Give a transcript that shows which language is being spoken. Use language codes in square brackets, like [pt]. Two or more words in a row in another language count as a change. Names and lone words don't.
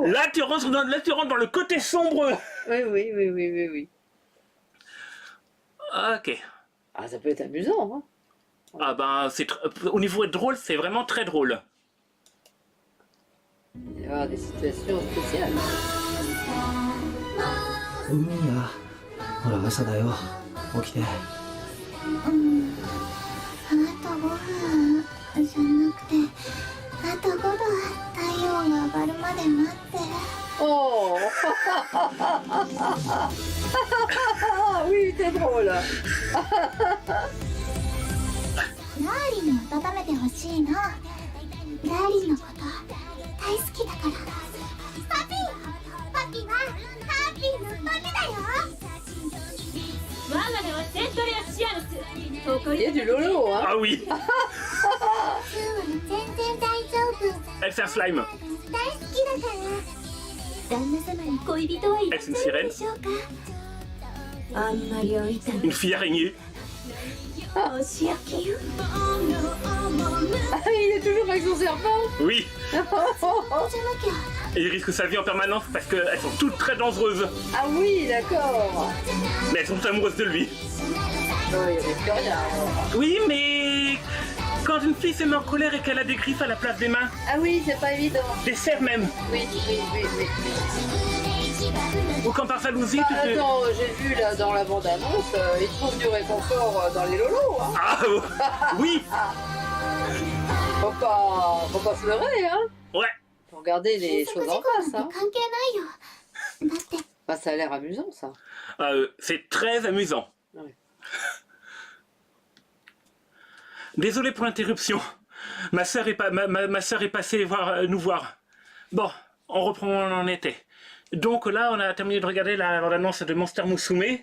[fr] Là, tu rentres dans le côté sombre. Oui. Ok. Ah, ça peut être amusant. Hein. Ah ben, au niveau drôle, c'est vraiment très drôle. Il va y avoir des situations spéciales. [ja] 海やほら朝だよ起きてあと5分じゃなくてあと5度太陽が上がるまで待って [fr] Oh oui, c'est drôle. [ja] ラーリンに温めてほしいの。ラーリンのこと大好きだから。パピはハッピーのパピだよ。我が名はセントレアシアヌス。 [fr] Il y a du lolo, hein. Ah oui, [ja] 全然大丈夫。 [fr] elle c'est un slime. [ja] 大好きだから。旦那様に恋人はいらっしゃるでしょうか。あんまり置いたら [fr] Une fille araignée. [ja] お仕置きよ。 [fr] Ah, il est toujours avec son serpent. Oui, [ja] じゃなきゃ。 [fr] et il risque sa vie en permanence parce qu'elles sont toutes très dangereuses. Ah oui, d'accord. Mais elles sont amoureuses de lui. Non, il risque rien. Alors. Oui, mais quand une fille se met en colère et qu'elle a des griffes à la place des mains, Ah oui, c'est pas évident. des serres même, Oui. ou quand par jalousie, Bah, tu te... attends, j'ai vu là dans la bande-annonce, ils trouvent du réconfort dans les lolos. Hein. Ah oui, Faut pas se leurrer, hein. ouais. Faut regarder les [ja] 接 [fr] choses [ja] 触 [fr] en [ja] 事故 [fr] face, [ja] なん [fr] hein. [ja] て関係ないよ。だって [fr] Bah, ça a l'air amusant, ça. C'est très amusant. Ouais. Désolé pour l'interruption. Ma sœur est passée nous voir. Bon, on reprend où on en était. Donc là, on a terminé de regarder l'annonce de Monster Musume.